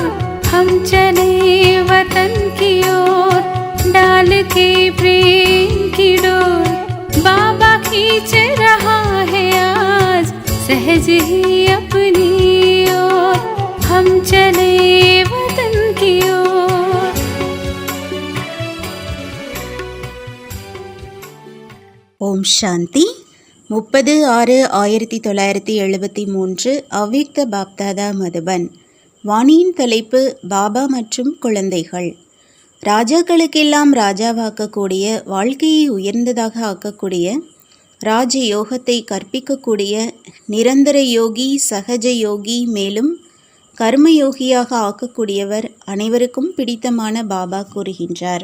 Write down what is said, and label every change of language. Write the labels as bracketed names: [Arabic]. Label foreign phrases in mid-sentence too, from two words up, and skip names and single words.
[Hindi] हम चले वतन की ओर डाल के प्रेम की डोर। बाबा खींच रहा है आज सहज ही अपनी ओर। हम चले वतन की ओर। [Tamil] ஓம் சாந்தி. 30/6/1973 அவ்யக்த பாப்தாதா மதுபன். வாணியின் தலைப்பு பாபா மற்றும் குழந்தைகள். ராஜாக்களுக்கெல்லாம் ராஜாவாக்கக்கூடிய, வாழ்க்கையை உயர்ந்ததாக ஆக்கக்கூடிய, ராஜ யோகத்தை கற்பிக்கக்கூடிய நிரந்தர யோகி, சகஜ யோகி, மேலும் கர்மயோகியாக ஆக்கக்கூடியவர் அனைவருக்கும் பிடித்தமான பாபா கூறுகின்றார்.